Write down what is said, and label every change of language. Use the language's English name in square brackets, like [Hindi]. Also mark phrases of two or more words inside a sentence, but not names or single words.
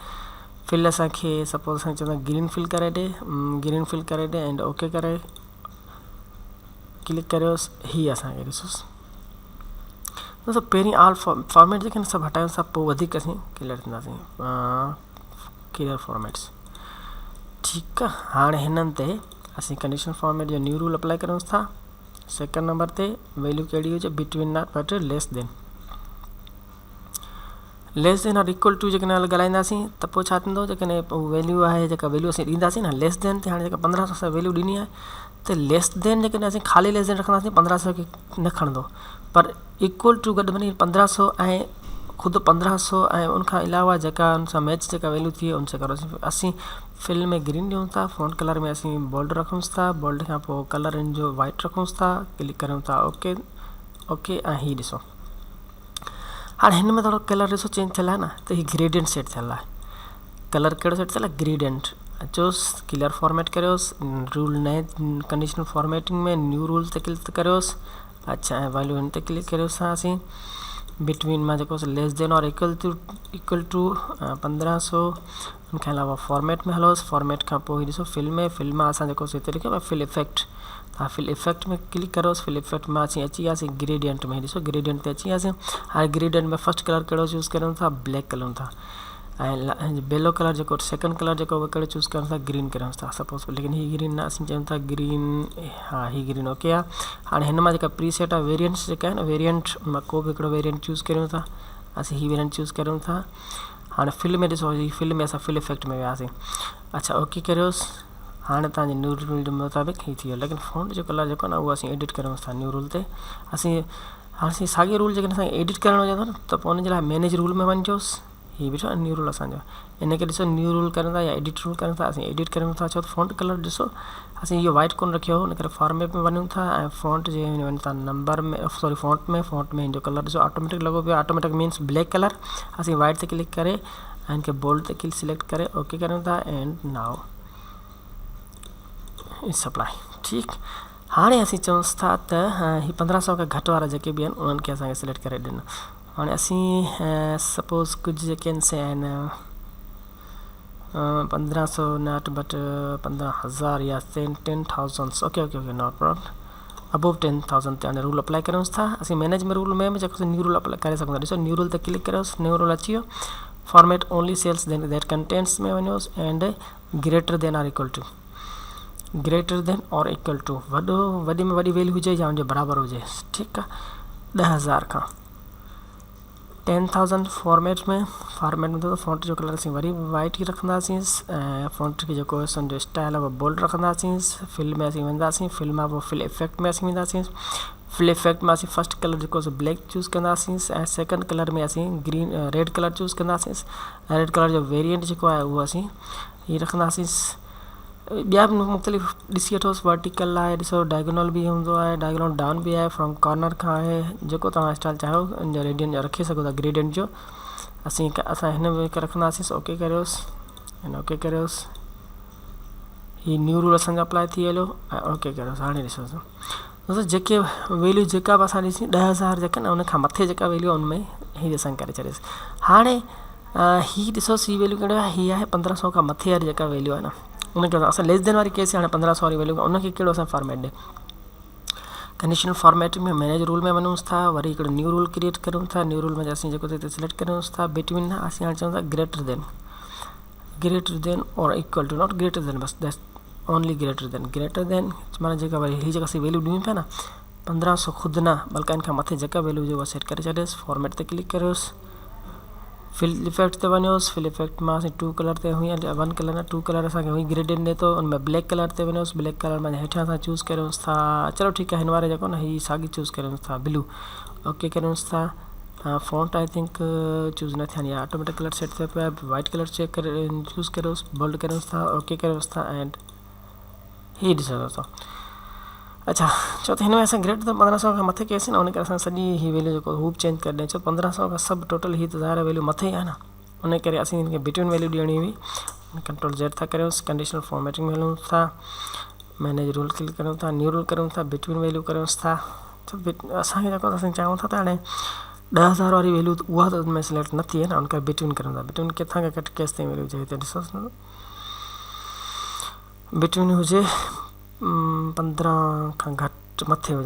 [Sindhi] फिल असांखे सपोज़ असांखे चवंदा [English] green fill [Sindhi] करे ॾे, [English] green fill [Sindhi] करे ॾे [English] and OK [Sindhi] करे क्लिक करियोसि। हीअ असांखे ॾिसोसि दोस्तों पहिरीं [English] all format [Sindhi] जेके सभु हटायूं था, पोइ वधीक असीं क्लियर थींदासीं। [English] clear formats, [Sindhi] ठीकु आहे। हाणे हिननि ते असीं [English] conditional format [Sindhi] जो [English] new rule apply [Sindhi] करूंसि था। [English] second number [Sindhi] ते वैल्यू कहिड़ी हुजे, [English] between not but less than, less than or equal to [Sindhi] जेकॾहिं ॻाल्हाईंदासीं त पोइ छा थींदो, जेकॾहिं वैल्यू आहे जेका वैल्यू असीं ॾींदासीं न [English] less than [Sindhi] ते। हाणे जेका 1500 असां वैल्यू ॾिनी आहे त [English] less than [Sindhi] जेकॾहिं असीं ख़ाली [English] less than [Sindhi] रखंदासीं 1500 खे न खणंदो, पर [English] equal to [Sindhi] गॾु वञी 1500 ऐं खुद 1500 ऐं उनखां अलावा जेका उन सां मैच जेका वैल्यू थी उनसे करोस। असीं फिल में ग्रीन ॾियूं था, [English] font color [Sindhi] में असीं बोल्ड रखूंसि था, बोल्ड खां पोइ कलर इन जो वाइट रखूंसि था, क्लिक करूं था [English] OK OK. [Sindhi] ऐं हीअ ॾिसो हाणे हिन में थोरो कलर ॾिसो चेंज थियल आहे न, त हीअ [English] gradient set [Sindhi] थियल आहे। कलर कहिड़ो सेट थियल आहे? ग्रेडियंट। अचोसि [English] clear format [Sindhi] करियोसि, रूल नए [English] conditional formatting [Sindhi] में [English] new rule [Sindhi] ते क्लिक करियोसि। अच्छा ऐं वैल्यू हिन ते क्लिक करियोसि असीं बिटवीन में जेको [English] less than or equal to [Sindhi] 1500। उनखां अलावा फॉर्मेट में हलोसि, फॉर्मेट खां पोइ ॾिसो फिल में असां जेको हिते लिखियो आहे [English] fill effect, [Sindhi] तव्हां [English] fill effect [Sindhi] में क्लिक करोसि। [English] fill effect [Sindhi] में असीं अची वियासीं ग्रेडियंट में, ॾिसो ग्रेडियंट ते अची वियासीं। हाणे ग्रेडियंट में [English] first color [Sindhi] कहिड़ो चूज़ करूं था? ब्लैक करूं था। ऐं [English] below color [Sindhi] जेको [English] second color [Sindhi] जेको उहो कहिड़ो चूज़ करूं था? ग्रीन करूं था सपोज, लेकिन हीअ ग्रीन न असीं चयूं था ग्रीन, हा हीअ [English] green OK [Sindhi] आहे। हाणे हिन मां जेका प्रीसेट आहे वेरियंट्स जेका आहे न, वेरियंट मां को बि हिकिड़ो वेरियंट चूज़ करियूं था, असीं हीअ वेरियंट चूज़ करूं था। हाणे फिल में ॾिसो, हीअ फिल में असां [English] fill effect [Sindhi] में वियासीं। अच्छा ओके करियोसि। हाणे तव्हांजे [English] new rule [Sindhi] जे मुताबिक़ हीअ थी वियो, लेकिन फ़ॉन्ट जो कलर जेको आहे न उहो असीं एडिट करूं था [English] new rule [Sindhi] ते। हाणे असीं साॻियो रूल जेकॾहिं असांखे एडिट करणो हुजे थो न, त पोइ हुनजे लाइ [English] manage rule [Sindhi] में वञिजोसि। हीअ ॾिसो [English] new rule [Sindhi] असांजो, इनखे ॾिसो [English] new rule [Sindhi] करूं था या [English] edit rule [Sindhi] करूं था, असीं एडिट करूं था। छो त [English] font color [Sindhi] ॾिसो असीं इहो वाइट कोन रखियो हो, इन करे फॉर्मेट में वञूं था ऐं फ़ॉन्ट जे वञूं था नंबर में, सॉरी फ़ॉन्ट में हिन जो कलर ॾिसो ऑटोमेटिक लॻो पियो आहे। [English] automatic means black color. [Sindhi] असीं वाइट ते क्लिक करे ऐं इनखे बोल्ड ते [English] click select [Sindhi] करे ओके करूं था [English] and now it's apply. [Sindhi] ठीकु, हाणे असीं चऊंसि था त हीअ 1500 खां घटि वारा जेके बि आहिनि उन्हनि खे असांखे सिलेक्ट करे ॾिनो। हाणे असीं सपोज़ कुझु जेके आहिनि से आहिनि 1500 [English] not but [Sindhi] 15,000 या 10,000 [English] OK OK OK not problem. [Sindhi] अबोव 10,000 ते हाणे [English] rule apply [Sindhi] करूंसि था। असीं मैनेज में रूल में जेको [English] new rule apply [Sindhi] करे सघूं था। ॾिसो [English] new rule [Sindhi] ते क्लिक करियोसि, [English] new rule [Sindhi] अची वियो। [English] format only cells that contents [Sindhi] में वञोसि [English] and greater than or equal to, greater than or equal to, ग्रेटर देन और इक्वल टू [Sindhi] वॾी में वॾी वैल्यू हुजे या उनजे बराबरि हुजे। ठीकु आहे, 10,000 खां 10,000 फॉर्मेट में तो फ़ॉन्ट जो कलर असीं वरी वाइट ई रखंदासीं ऐं फ़ॉन्ट खे जेको असांजो स्टाइल आहे उहो बोल्ड रखंदासीं। फिल में असीं वेंदासीं, फिल मां पोइ [English] fill effect [Sindhi] में असीं वेंदासीं। [English] fill effect [Sindhi] में असीं [English] first color [Sindhi] जेको आहे ब्लैक चूज़ कंदासीं ऐं [English] second color [Sindhi] में असीं [English] green red color [Sindhi] चूज़ कंदासीं। [English] red color [Sindhi] जो वेरिएंट जेको आहे उहो असीं हीअ रखंदासीं। ॿिया बि मुख़्तलिफ़ ॾिसी वठोसि, वर्टिकल आहे, ॾिसो डायगोनल बि हूंदो आहे, [English] diagonal down [Sindhi] बि आहे, [English] from corner [Sindhi] खां आहे, जेको तव्हां स्टाइल चाहियो इन जो रेडियन जो रखे सघो था ग्रेडियंट जो। असां हिन में रखंदासीं ओके करियोसि हिन ओके करियोसि। हीअ [English] new rule [Sindhi] असांजो अप्लाई थी वियो ऐं ओके करियोसि। हाणे ॾिसो दोस्तों जेके वैल्यू जेका बि असां ॾिसी 10,000 जेका न उनखां मथे जेका वैल्यू आहे उनमें हीअ असां करे छॾियोसि। हाणे हीअ ॾिसोसि हीअ वैल्यू कहिड़ो आहे? हीअ आहे 1500 खां मथे वारी जेका वैल्यू आहे न उनखे असां [English] less than [Sindhi] वारी केस हाणे 1500 वारी वैल्यू उनखे कहिड़ो असां फॉर्मेट ॾे [English] conditional formatting [Sindhi] में [English] manage rule [Sindhi] में वञूंसि था, वरी हिकिड़ो [English] new rule [Sindhi] क्रिएट करूं था। [English] new rule [Sindhi] में असीं जेको हिते सिलेक्ट करूंसि था बिटवीन असीं हाणे चऊं था [English] greater than or equal to, not greater than, [Sindhi] बस [English] that's only greater than [Sindhi] माना जेका वरी हीअ जेका असीं वैल्यू ॾियूं पिया न 1500 ख़ुदि न बल्कि इनखां मथे जेका वैल्यू हुजे उहा सेट करे छॾियोसि। फॉर्मेट ते क्लिक करियोसि, [English] fill effect [Sindhi] ते वञोसि। [English] fill effect [Sindhi] मां असीं 2 कलर ते हुई 1 कलर न 2 कलर असांखे हुई ग्रेडियंट ॾे थो। उनमें [English] black color [Sindhi] ते वञोसि, [English] black color [Sindhi] में हेठां असां चूज़ करियोसि था, चलो ठीकु आहे हिन वारे जेको न हीअ साॻी चूज़ करियोसि था [English] blue OK [Sindhi] करियोसि था। [English] font I think [Sindhi] चूज़ न थियनि या [English] automatic color set [Sindhi] थिए पियो आहे। [English] white color check [Sindhi] करे चूज़ करियोसि, बोल्ड करियोसि था ओके करियोसि था एंड हीअ ॾिसो दोस्तों। अच्छा छो त हिन में असां [English] greater than [Sindhi] 1500 खां मथे कयोसीं न उन करे असां सॼी हीअ वैल्यू जेको हू बि चेंज करे ॾियूं। छो 1500 खां सभु टोटल हीअ त ज़ाहिर वैल्यू मथे ई आहे न, उन करे असीं हिनखे [English] between value [Sindhi] ॾियणी हुई। [English] control Z [Sindhi] था करियोसि, [English] conditional formatting [Sindhi] में हलूं था, [English] manage rule click [Sindhi] करूं था, [English] new rule [Sindhi] करूं था, [English] between value [Sindhi] करियोसि था। त असांखे जेको असां चाहियूं था त हाणे 10,000 वारी वैल्यू उहा त उनमें सिलेक्ट न थी आहे न, उनखे बिटवीन करूं था। बिटवीन किथां खां कट केस ताईं वैल्यू हुजे हिते ॾिसोसि न, बिटवीन हुजे 15 खां घटि मथे हुजे।